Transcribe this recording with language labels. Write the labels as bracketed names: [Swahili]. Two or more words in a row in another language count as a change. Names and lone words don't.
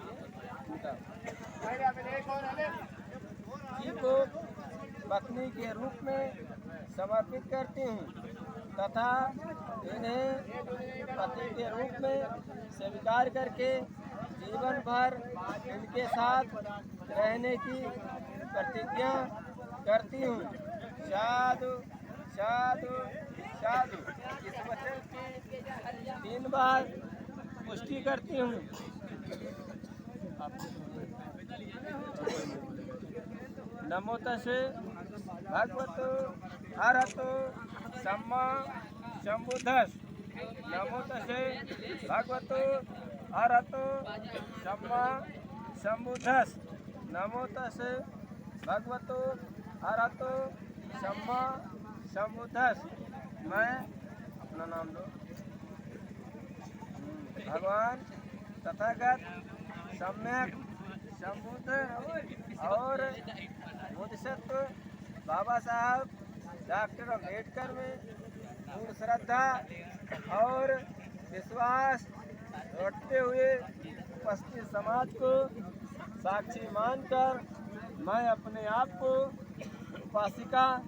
[Hindi] जी को पत्नी के रूप में समर्पित करती हूँ तथा इन्हें पति के रूप में स्वीकार करके जीवन भर इनके साथ रहने की प्रतिज्ञा करती हूँ। [Pali] साधु साधु साधु। [Hindi] इस वचन की 3 बार पुष्टि करती हूँ। [Pali] नमो तस्से भगवतो अरहतो सम्मा सम्बुद्धस्स। नमो तस्से भगवतो अरहतो सम्मा सम्बुद्धस्स। नमो तस्से भगवतो अरहतो सम्मा सम्बुद्धस्स। [Hindi] मैं अपना नाम लो। भगवान तथागत सम्यक संबुद्ध और विशेषत्व बाबा साहब डॉक्टर अम्बेडकर में पूर्ण श्रद्धा और विश्वास रखते हुए उपस्थित समाज को साक्षी मानकर मैं अपने आप को उपासिका